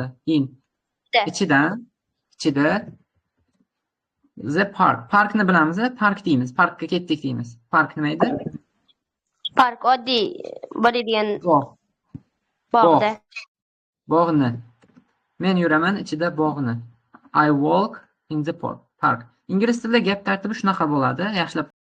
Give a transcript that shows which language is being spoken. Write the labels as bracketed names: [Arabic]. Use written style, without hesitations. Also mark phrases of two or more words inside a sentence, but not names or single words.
[English] In. Ichida. The park. [Uzbek] Parkni bilamiz, park deymiz. Parkka ketdik deymiz. Park nima edi? Park oddiy bo'ladigan bog'. bog'da. Bog'ni. Men yuraman ichida bog'ni. [English] I walk in the park. [Uzbek] Ingliz tilida gap tartibi shunaqa bo'ladi. Yaxshilab